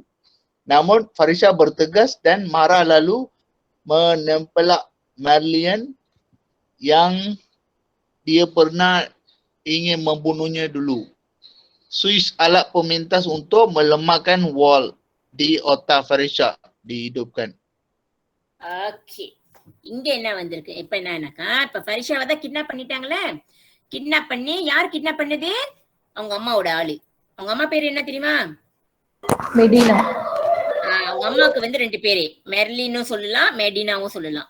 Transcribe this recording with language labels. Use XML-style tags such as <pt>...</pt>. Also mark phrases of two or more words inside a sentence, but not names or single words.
<ms>Namun Farisha bertegas dan marah lalu menempelak Marilyn yang dia pernah ingin membunuhnya dulu. Suis alat pemintas untuk melemahkan wall di otak Farisha dihidupkan.</ms> <ta>ஓகே, இங்க என்ன வந்திருக்கு? இப்ப என்னன்னாக்கா, இப்ப ஃபரிஷாவை தான் கிட்னாப் பண்ணிட்டாங்களே. கிட்னாப் பண்ணி யார் கிட்னாப் பண்ணது? அவங்க அம்மாவோட ஆளு. அவங்க அம்மா பேரு என்ன தெரியுமா? மெடினா. அவங்க அம்மாவுக்கு வந்து 2 பேரு, மெர்லினும் சொல்லலாம், மெடினாவும் சொல்லலாம்.</ta>